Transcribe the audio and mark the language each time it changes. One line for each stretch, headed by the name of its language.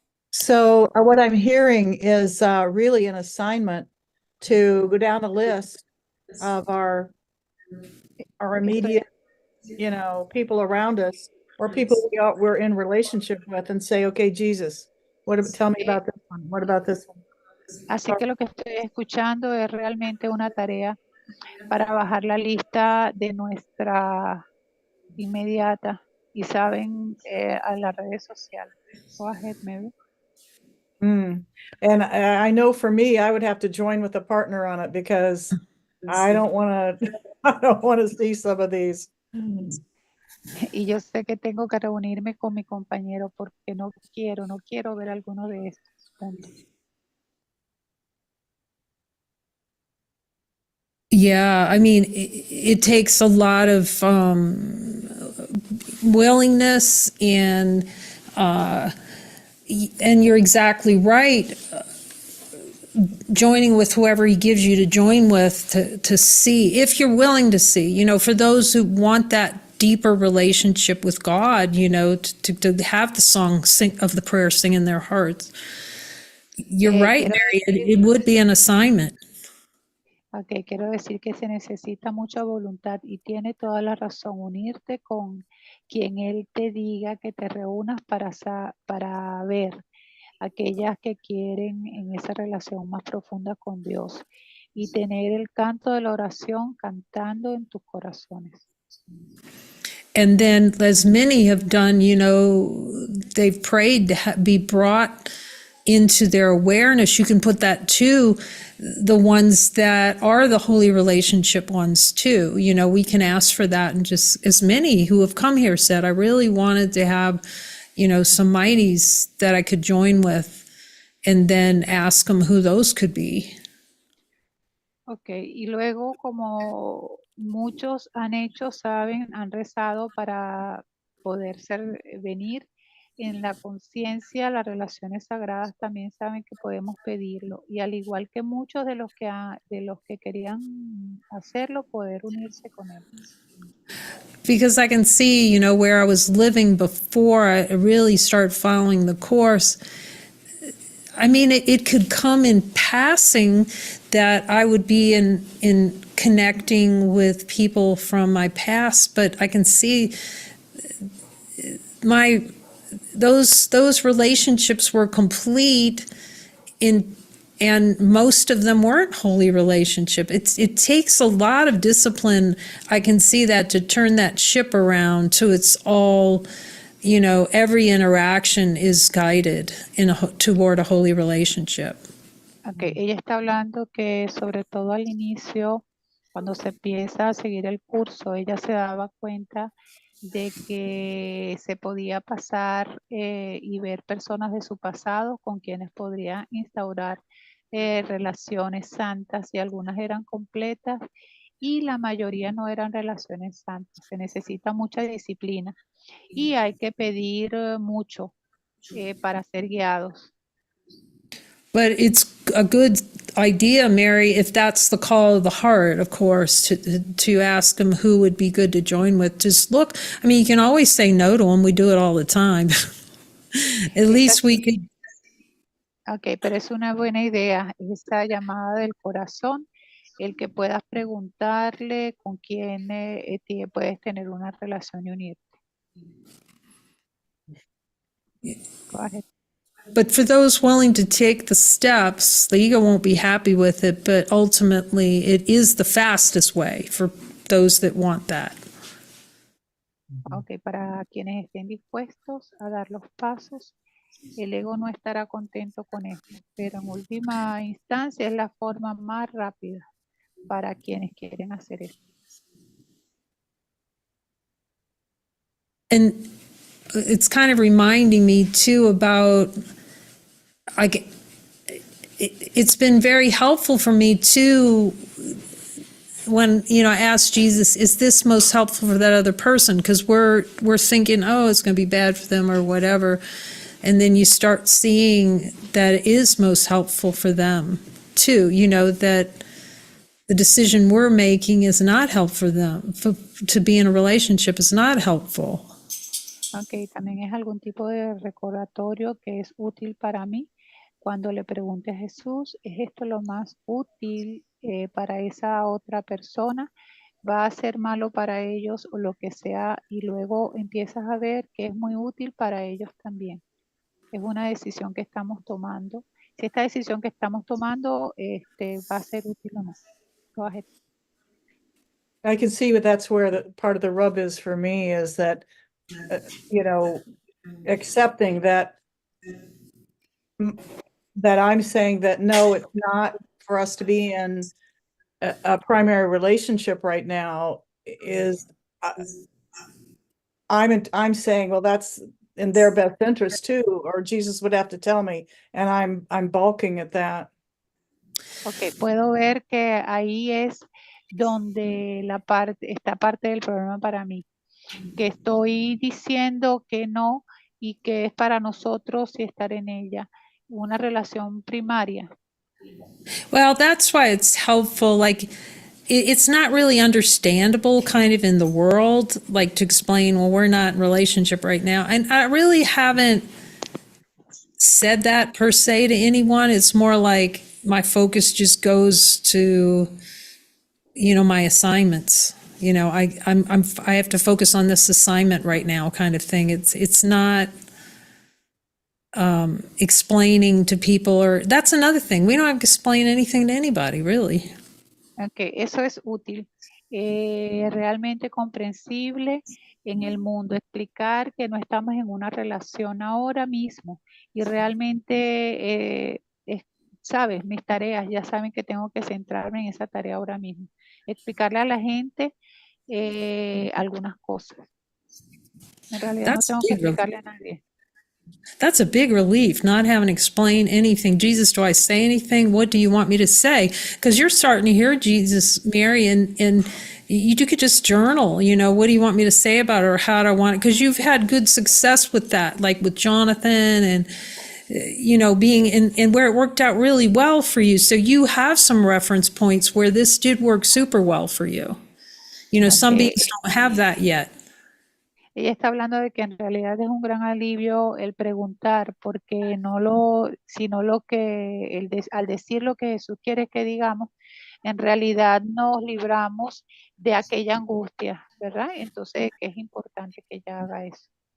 English: So what I'm hearing is really an assignment to go down the list of our immediate, people around us or people we're in relationship with and say, okay, Jesus, tell me about this one. What about this one?
Spanish: Así que lo que estoy escuchando es realmente una tarea para bajar la lista de nuestra inmediata y saben a las redes sociales.
English: Go ahead, Mary. And I know for me, I would have to join with a partner on it because I don't want to. I don't want to see some of these.
Spanish: Y yo sé que tengo que reunirme con mi compañero porque no quiero ver alguno de estos puntos.
English: Yeah, I mean, it takes a lot of willingness and you're exactly right. Joining with whoever he gives you to join with to see, if you're willing to see, for those who want that deeper relationship with God, to have the song of the prayer sing in their hearts. You're right,
Spanish: Quiero
English: Mary,
Spanish: decir,
English: it would be an assignment.
Spanish: ok, quiero decir que se necesita mucha voluntad y tiene toda la razón unirte con quien Él te diga que te reúnas para ver aquellas que quieren en esa relación más profunda con Dios y tener el canto de la oración cantando en tus corazones.
English: And then, as many have done, they've prayed to be brought into their awareness. You can put that to the ones that are the holy relationship ones too. We can ask for that, and just as many who have come here said, I really wanted to have, some mighties that I could join with, and then ask them who those could be.
Spanish: Ok, y luego como muchos han hecho, saben, han rezado para poder venir en la conciencia, las relaciones sagradas también saben que podemos pedirlo. Y al igual que muchos de los que querían hacerlo, poder unirse con él.
English: Because I can see, where I was living before I really started following the course. I mean, it could come in passing that I would be in connecting with people from my past, but I can see those relationships were complete and most of them weren't holy relationship. It takes a lot of discipline. I can see that, to turn that ship around to it's all, every interaction is guided toward a holy relationship.
Spanish: Okay, ella está hablando que sobre todo al inicio, cuando se empieza a seguir el curso, ella se daba cuenta de que se podía pasar y ver personas de su pasado con quienes podría instaurar relaciones santas, y algunas eran completas y la mayoría no eran relaciones santas. Se necesita mucha disciplina y hay que pedir mucho para ser guiados.
English: But it's a good idea, Mary, if that's the call of the heart, of course, to ask them who would be good to join with. Just look, I mean, you can always say no to them. We do it all the time. At least we could.
Spanish: Ok, pero es una buena idea esa llamada del corazón, el que puedas preguntarle con quién puedes tener una relación y unirte.
English: Go ahead. But for those willing to take the steps, the ego won't be happy with it, but ultimately it is the fastest way for those that want that.
Spanish: Ok, para quienes estén dispuestos a dar los pasos, el ego no estará contento con esto, pero en última instancia es la forma más rápida para quienes quieren hacer esto.
English: And it's kind of reminding me too about, it's been very helpful for me too when, I asked Jesus, is this most helpful for that other person? Because we're thinking, oh, it's going to be bad for them or whatever. And then you start seeing that it is most helpful for them too, that the decision we're making is not helpful for them. To be in a relationship is not helpful.
Spanish: Ok, también es algún tipo de recordatorio que es útil para mí. Cuando le pregunte a Jesús, ¿es esto lo más útil para esa otra persona? ¿Va a ser malo para ellos o lo que sea? Y luego empiezas a ver que es muy útil para ellos también. Es una decisión que estamos tomando. Si esta decisión que estamos tomando va a ser útil o no.
English: Go ahead. I can see that that's where the part of the rub is for me, is that, accepting that I'm saying that, no, it's not for us to be in a primary relationship right now, is I'm saying, well, that's in their best interest too, or Jesus would have to tell me, and I'm balking at that.
Spanish: Ok, puedo ver que ahí es donde esta parte del problema para mí, que estoy diciendo que no y que es para nosotros y estar en ella, una relación primaria.
English: Well, that's why it's helpful. Like, it's not really understandable kind of in the world, like to explain, well, we're not in relationship right now. And I really haven't said that per se to anyone. It's more like my focus just goes to, my assignments. I have to focus on this assignment right now kind of thing. It's not explaining to people, or that's another thing. We don't have to explain anything to anybody, really.
Spanish: Okay, eso es útil, realmente comprensible en el mundo, explicar que no estamos en una relación ahora mismo y realmente, sabes, mis tareas, ya saben que tengo que centrarme en esa tarea ahora mismo, explicarle a la gente algunas cosas. En realidad no tengo que explicarle a nadie.
English: That's a big relief, not having to explain anything. Jesus, do I say anything? What do you want me to say? Because you're starting to hear Jesus, Mary, and you could just journal, what do you want me to say about it, or how do I want it? Because you've had good success with that, like with Jonathan and, being in where it worked out really well for you. So you have some reference points where this did work super well for you. Some beings don't have that yet.
Spanish: Ella está hablando de que en realidad es un gran alivio el preguntar, porque sino lo que, al decir lo que Jesús quiere que digamos, en realidad nos libramos de aquella angustia, ¿verdad? Entonces, que es importante que ella haga eso.